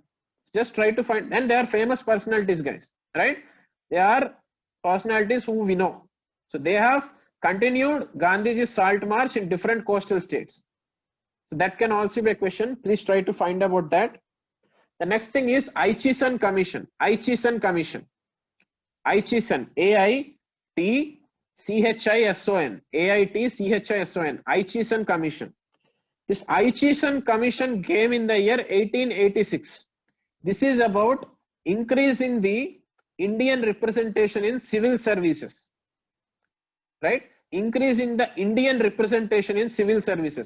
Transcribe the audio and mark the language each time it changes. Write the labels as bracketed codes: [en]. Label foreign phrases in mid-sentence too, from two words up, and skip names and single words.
[en] Just try to find, and they are famous personalities, guys, right? They are personalities who we know. So they have continued Gandhiji's salt march in different coastal states. So that can also be a question. Please try to find about that. The next thing is Aichison Commission. Aichison Commission. Aichison, AITCHISON, CHISON, AIT-CHISON, Aichison Commission. This Aichison Commission came in the year 1886. This is about increasing the Indian representation in civil services, right? Increasing the Indian representation in civil services.